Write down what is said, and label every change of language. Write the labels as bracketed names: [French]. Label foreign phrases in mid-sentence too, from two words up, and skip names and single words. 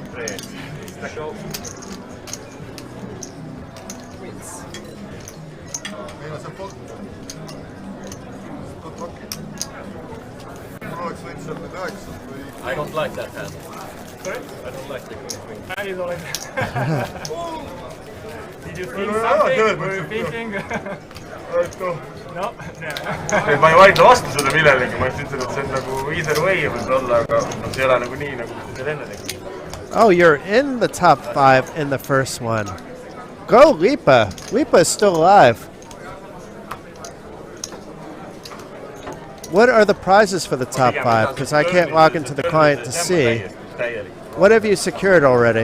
[English] I don't like that hand. Sorry? I don't like the queen. I don't like that. Did you think something? Were you thinking? No? [Estonian] Ma ei vaidle vastu seda millelegi, ma just ütlen, et see on nagu [English] either way [Estonian] võib-olla, aga see ei ole nagu nii, nagu see enne tegi. [English] Oh, you're in the top 5 in the first one. Go, Lipa. Lipa is still alive. What are the prizes for the top 5? Because I can't log into the client to see. What have you secured already?